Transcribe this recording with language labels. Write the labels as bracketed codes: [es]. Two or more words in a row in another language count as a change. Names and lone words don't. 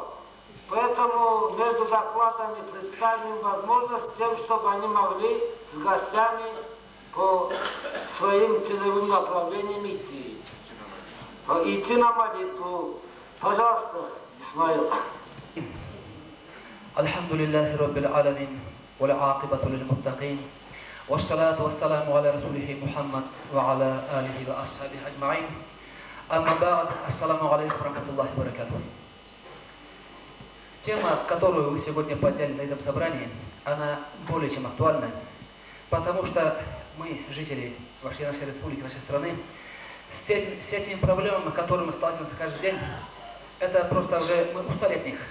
[ru] Поэтому между докладами представим возможность тем, чтобы они могли с гостями по своим целевым направлениям идти. Идти на молитву. Пожалуйста, Исмаил. [ar] الحمد لله رب العالمين والعاقبة للمتقين والصلاة والسلام على رسوله محمد وعلى آله وأصحابه أجمعين أما بعد السلام عليكم ورحمة الله وبركاته. [ru] Тема, которую вы сегодня подняли на этом собрании, она более чем актуальна, потому что мы, жители нашей республики, нашей страны, с этими проблемами, с которыми мы сталкиваемся каждый день, это просто уже мы устали от них.